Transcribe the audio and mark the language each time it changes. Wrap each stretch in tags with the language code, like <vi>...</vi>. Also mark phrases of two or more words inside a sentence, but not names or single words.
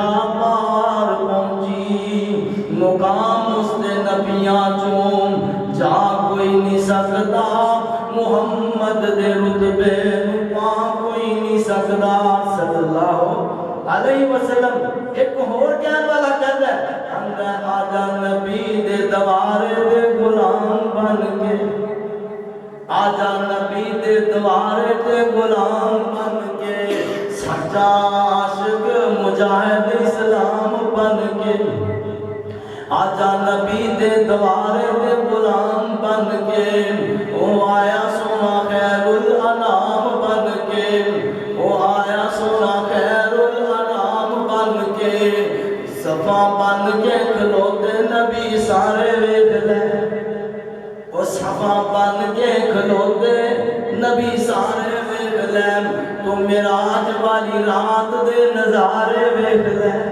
<pa>پار پہنچی مقام اس دے نبیاں چوں جا کوئی نہیں سکدا محمد دے رتبے نوں پا کوئی نہیں سکدا</pa> <ar>صلی اللہ علیہ وسلم</ar> <pa>ایک اور کہن والا کہتا ہے اندے آجا نبی دے دوارے دے غلام بن کے آجا نبی دے دوارے دے غلام بن کے سچا عاشق مجاہد اسلام بن کے آجا نبی دے دوارے دے غلام بن کے او آیا سونا خیر الانام بن کے او آیا سونا خیر الانام بن کے صفا بن کے کھلوتے نبی سارے ویکھ لے او صفا بن کے کھلوتے نبی سارے ویکھ لے تو معراج والی رات دے نظارے ویکھ لے</pa>